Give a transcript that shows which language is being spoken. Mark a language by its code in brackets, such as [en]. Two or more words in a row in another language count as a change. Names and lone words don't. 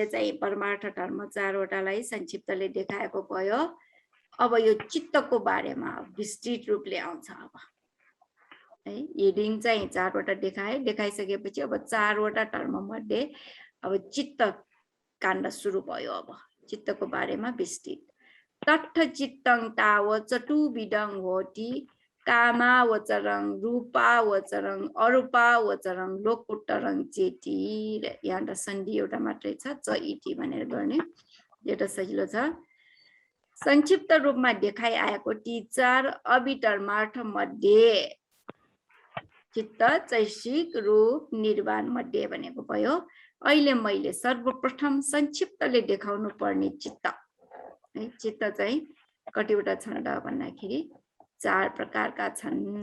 [ne] चाहिँ परमार्थ धर्म 4 वटालाई संक्षिप्तले देखाएको भयो अब यो चित्तको बारेमा विस्तृत रूपले आउँछ अब है हेडिङ चाहिँ 4 वटा देखाइसकेपछि अब 4 वटा धर्म मध्ये अब चित्त काण्ड सुरु भयो अब चित्तको बारेमा विस्तृत [pi] तट्ठ चित्तं ताव चतुविधं होति कामावचरं रूपावचरं अरूपावचरं लोकोत्तरं चेति [ne] यहाँ त सन्धि एउटा मात्रै छ [pi] च इति [ne] भनेर गर्ने एउटा सजिलो छ संक्षिप्त रूपमा देखाइआएको ती 4 अभिधर्मार्थ मध्ये चित्त चैसिक रूप निर्वाण मध्ये भनेको भयो अहिले मैले सर्वप्रथम संक्षिप्तले देखाउनु पर्ने चित्त है चित्त चाहिँ कतिवटा छन् त भन्दाखेरि 4 प्रकारका छन्